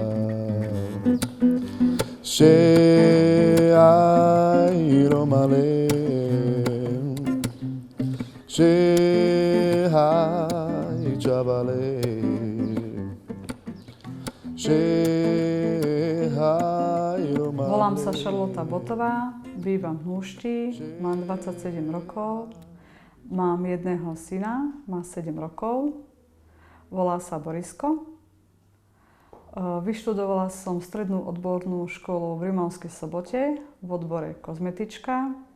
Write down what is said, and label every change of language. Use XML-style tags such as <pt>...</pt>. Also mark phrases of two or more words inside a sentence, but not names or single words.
<rom>She ai romale. She hai chavale. She hai romale.</rom> <sk>Volám sa Šarlota Botová, bývam v Núšti, mám 27 rokov, mám jedného syna, má 7 rokov, volá sa Borisko. Vyštudovala som strednú odbornú školu v Rimavskej Sobote v odbore kozmetička.</sk>